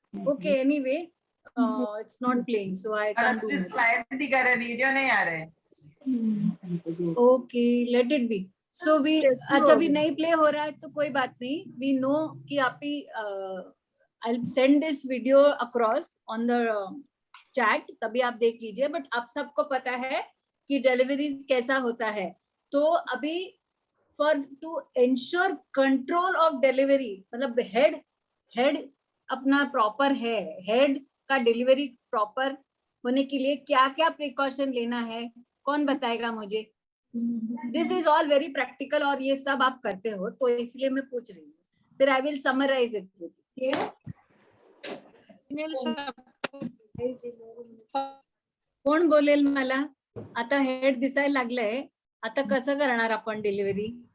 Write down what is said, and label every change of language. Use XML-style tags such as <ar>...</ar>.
<en>Okay, anyway, it's not playing, so I can't do much.</en> <hi>Slide दिखा रहे, video नहीं आ रहे.</hi> <en>Okay, let it be. So we</en> <hi>अच्छा भी नहीं play हो रहा है तो कोई बात नहीं.</hi> <en>We know</en> <hi>कि आप ही</hi> <en>I'll send this video across on the chat,</en> <hi>तभी आप देख लीजिए.</hi> <en>But</en> <hi>आप सबको पता है कि deliveries कैसा होता है. तो अभी</hi> <en>for to ensure control of delivery,</en> <hi>मतलब head अपना proper है, head का delivery proper होने के लिए क्या क्या precaution लेना है, कौन बताएगा मुझे?</hi> <en>This is all very practical</en> <hi>और ये सब आप करते हो तो इसलिए मैं पूछ रही हूँ. फिर</hi> <en>I will summarize it with you.</en> <mr>कोण बोलेल मला? आता हेड दिसायला लागलंय, आता कसं करणार आपण डिलिव्हरी?</mr>